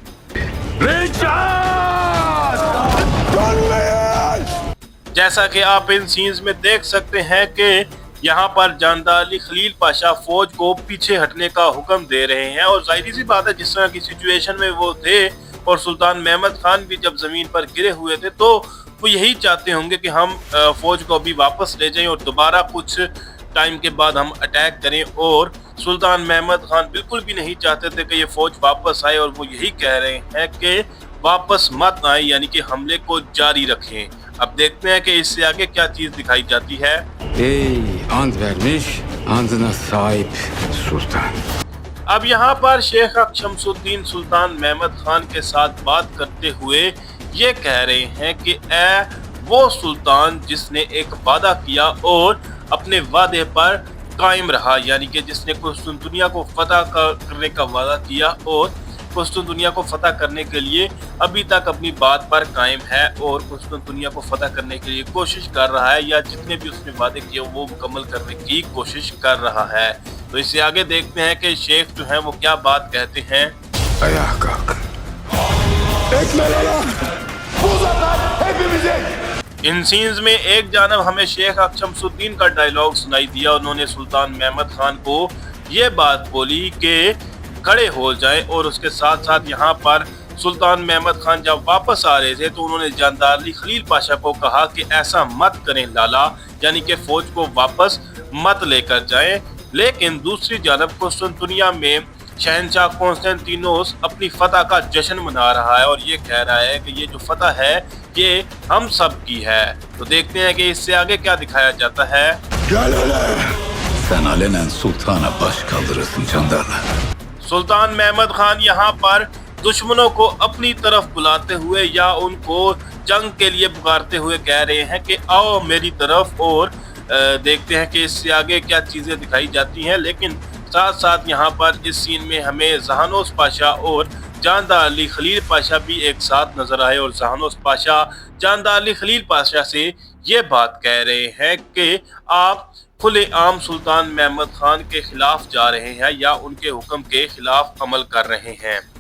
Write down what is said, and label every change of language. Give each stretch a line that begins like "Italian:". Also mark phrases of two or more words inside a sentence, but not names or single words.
Urdu: جیسا کہ آپ ان سینز میں دیکھ سکتے ہیں کہ یہاں پر جاندار علی خلیل پاشا فوج کو پیچھے ہٹنے کا حکم دے رہے ہیں اور ظاہر سی بات ہے جس طرح کی سچویشن میں وہ تھے اور سلطان محمد خان بھی جب زمین پر گرے ہوئے تھے تو وہ یہی چاہتے ہوں گے کہ ہم فوج کو ابھی واپس لے جائیں اور دوبارہ کچھ ٹائم کے بعد ہم اٹیک کریں. اور سلطان محمد خان بالکل بھی نہیں چاہتے تھے کہ یہ فوج واپس آئے اور وہ یہی کہہ رہے ہیں کہ واپس مت آئے، یعنی کہ حملے کو جاری رکھیں. اب دیکھتے ہیں کہ اس سے آگے کیا چیز دکھائی جاتی ہے.
Turkish: Ey and vermiş andına sahip sultan.
Urdu: اب یہاں پر شیخ شمس الدین سلطان محمد خان کے ساتھ بات کرتے ہوئے یہ کہہ رہے ہیں کہ اے وہ سلطان جس نے ایک وعدہ کیا اور اپنے وعدے پر قائم رہا، یعنی کہ جس نے قسطنطنیہ کو فتح کرنے کا وعدہ کیا اور قسطنطنیہ کو فتح کرنے کے لیے ابھی تک اپنی بات پر قائم ہے اور قسطنطنیہ کو فتح کرنے کے لیے کوشش کر رہا ہے یا جتنے بھی اس نے وعدے کیے وہ مکمل کرنے کی کوشش کر رہا ہے. تو اس سے آگے دیکھتے ہیں کہ شیخ جو ہے وہ کیا بات کہتے ہیں.
Turkish: Ayağa kalk. Ekmelere. Bu zafer hepimizin.
Urdu: ان سینز میں ایک جانب ہمیں شیخ شمس الدین کا ڈائیلاگ سنائی دیا. انہوں نے سلطان محمد خان کو یہ بات بولی کہ کھڑے ہو جائیں اور اس کے ساتھ ساتھ یہاں پر سلطان محمد خان جب واپس آ رہے تھے تو انہوں نے جاندار علی خلیل پاشا کو کہا کہ ایسا مت کریں لالہ، یعنی کہ فوج کو واپس مت لے کر جائیں. لیکن دوسری جانب قسطنطنیہ میں شہنشاہ کونسٹنٹینوس اپنی فتح کا جشن منا رہا ہے اور یہ کہہ رہا ہے کہ یہ جو فتح ہے یہ ہم سب کی ہے. تو دیکھتے ہیں کہ اس سے آگے کیا دکھایا جاتا ہے.
Turkish: Gel hele. Sen alenen sultana baş kaldırırsın Candarlı.
Urdu: سلطان محمد خان یہاں پر دشمنوں کو اپنی طرف بلاتے ہوئے یا ان کو جنگ کے لیے پکارتے ہوئے کہہ رہے ہیں کہ آؤ میری طرف اور دیکھتے ہیں کہ اس سے آگے کیا چیزیں دکھائی جاتی ہیں. لیکن ساتھ ساتھ یہاں پر اس سین میں ہمیں جہانوس پاشا اور جاندار علی خلیل پاشا بھی ایک ساتھ نظر آئے اور جہانوس پاشا جاندار علی خلیل پاشا سے یہ بات کہہ رہے ہیں کہ آپ کھلے عام سلطان محمد خان کے خلاف جا رہے ہیں یا ان کے حکم کے خلاف عمل کر رہے ہیں.